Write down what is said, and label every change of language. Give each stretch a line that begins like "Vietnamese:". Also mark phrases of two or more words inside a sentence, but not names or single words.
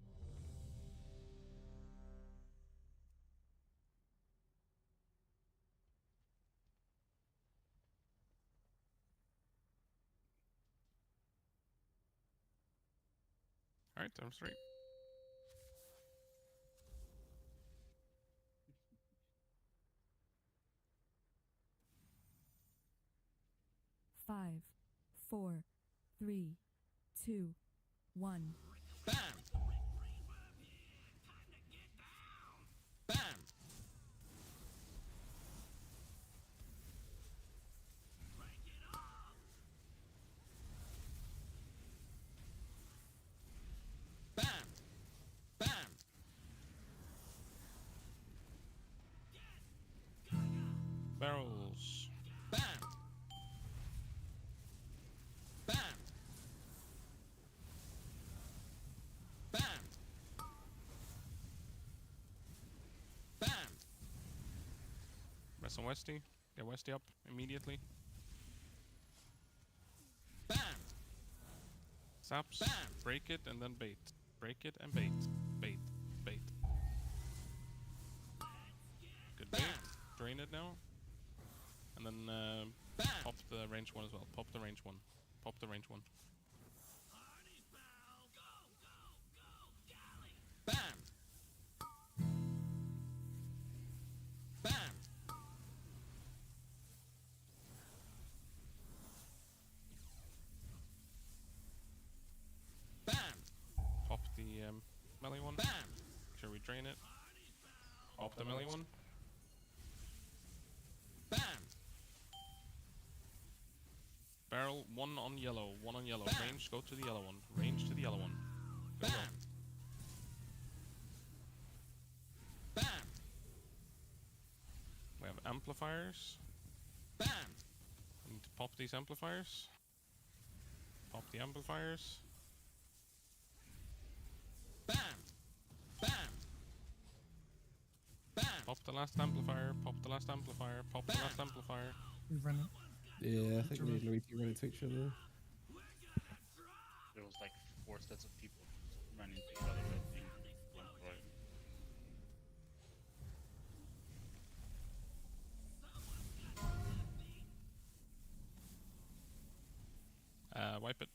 English: Alright, times 3. Five, 4, 3, 2, 1. Bam! Bam! Bam! Bam! Barrels. Bam! Bam! Bam! Bam! Rest on Westy. Get Westy up immediately. Bam! Saps. Bam! Break it and then bait. Break it and bait. Bait. Bait. Good bait. Drain it now. And then pop the range one as well. Pop the range one. Pop the range one. Bam! Bam! Bam! Pop the melee one. Bam! Make sure we drain it. Pop the melee one. Bam! Barrel, one on yellow, one on yellow. Bam! Range, go to the yellow one. Range to the yellow one. Go, go. Bam! We have amplifiers. Bam! We need to pop these amplifiers. Pop the amplifiers. Bam! Bam! Bam! Pop the last amplifier. Pop the last amplifier. Pop the last amplifier. We've run it. Yeah, I think me and Luigi ran into each other. There was like 4 sets of people running into each other. I think. Wipe it.